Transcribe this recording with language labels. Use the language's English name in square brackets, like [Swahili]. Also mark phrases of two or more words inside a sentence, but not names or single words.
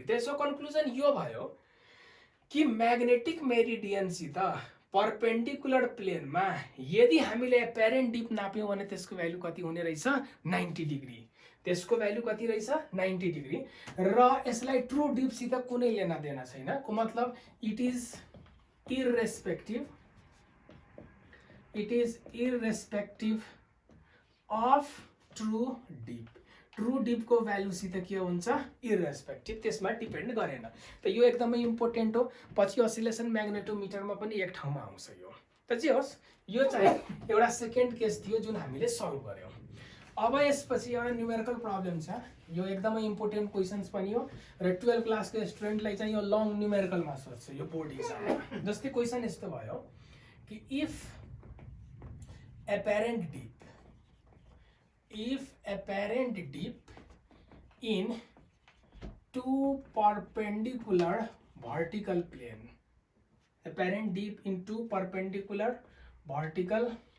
[Nepali] त्यसो कन्क्लुजन यो भयो कि [English] magnetic meridian perpendicular plane [Nepali] यदि हामीले [English] apparent dip [Nepali] नाप्यौँ भने त्यसको भ्यालु कति हुने रहेछ 90 डिग्री। त्यसको भ्यालु कति रहेछ 90 डिग्री र यसलाई [English] true dip [Nepali] कुनै [Hindi] लेना देना [Nepali] छैन [Hindi] को मतलब [English] it is irrespective of true dip. true dip value [Nepali] के हुन्छ इरेस्पेक्टिभ, त्यसमा डिपेन्ड गरेन। त यो एकदमै इम्पोर्टेन्ट हो, पछि [English] oscillation magnetometer [Nepali] पनि एक ठाउँमा आउँछ यो। त जे होस् यो चाहिँ एउटा सेकेन्ड केस थियो जुन हामीले सल्भ गर्यौँ। अब यसपछि एउटा [English] numerical problem [Nepali] छ, यो एकदमै [English] important questions [Nepali] पनि हो र 12 [English] class student [Nepali] चाहिँ यो [English] long numerical [Nepali] सोध्छ यो [English] board exam. [Nepali] जस्तै क्वेसन यस्तो भयो कि [English] इफ apparent dip in two perpendicular vertical plane, apparent dip in two perpendicular vertical